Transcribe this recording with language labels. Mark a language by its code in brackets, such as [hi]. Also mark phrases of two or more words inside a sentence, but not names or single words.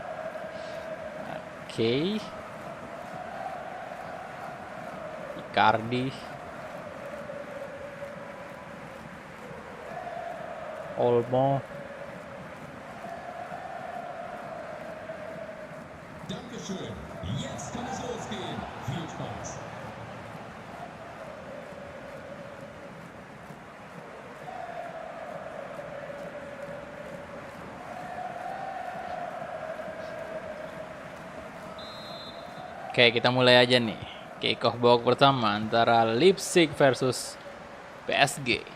[id] Oke. Icardi. Olmo. [de] schön. Jetzt kann es losgehen. Viel Spaß. [id] Oke, kita mulai aja nih. Kick off babak pertama antara Leipzig versus PSG.